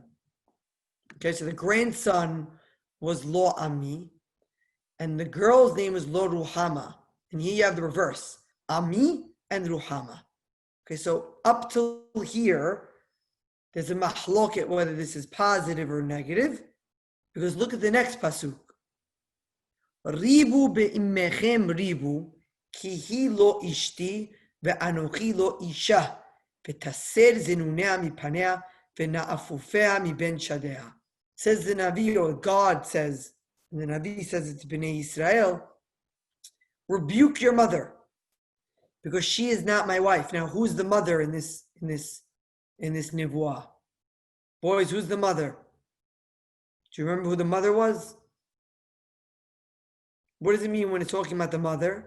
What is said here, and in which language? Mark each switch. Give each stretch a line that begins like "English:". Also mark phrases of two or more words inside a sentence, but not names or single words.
English: Okay, so the grandson was Lo Ami, and the girl's name was Lo Ruhama. And here you have the reverse, Ami and Ruhama. Okay, so up till here, there's a mahloket whether this is positive or negative, because look at the next pasuk.
Hebrew: ריבו באמכם ריבו כי היא לא אשתי ואנכי לא אישה, ותסר זנוניה מפניה ונאפופיה מבין שדיה.
English: Says the Navi, or God says, and the Navi says it's Bnei Israel, rebuke your mother, because she is not my wife. Now, who's the mother in this nivuah? Boys, who's the mother? Do you remember who the mother was? What does it mean when it's talking about the mother?